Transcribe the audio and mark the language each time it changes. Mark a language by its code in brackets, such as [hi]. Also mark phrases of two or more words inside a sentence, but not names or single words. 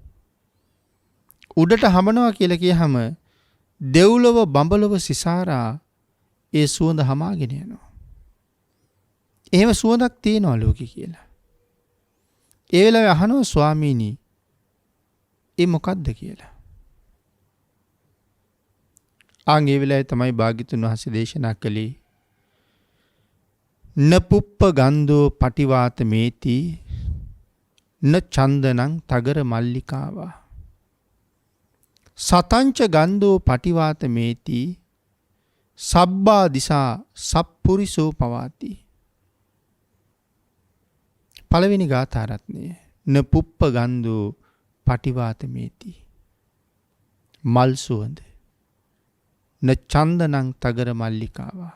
[si] උඩට හමනවා කියලා කියහම දෙව්ලොව බඹලොව සිසාරා ඒ සුවඳ හමාගෙන යනවා. එහෙම සුවඳක් තියෙනවා ලෝකේ කියලා. ඒ වෙලාවේ අහනවා, ස්වාමීනි, ඒ මොකද්ද කියලා. ඒ වෙලාවේ තමයි භාග්‍යතුන් වහන්සේ දේශනා කළේ, [pi] න පුප්ප ගන්ධෝ පටිවාත මේති න චන්දනං තගර මල්ලිකාවා සතංච ගන්ධෝ පටිවාත මේති සබ්බා දිසා සප්පුරිසෝ පවාති. [si] පළවෙනි ගාථාරත්නය, [pi] න පුප්ප ගන්ධෝ පටිවාත මේති, [si] මල් සුවඳ, [pi] න චන්දනං තගර මල්ලිකාවා.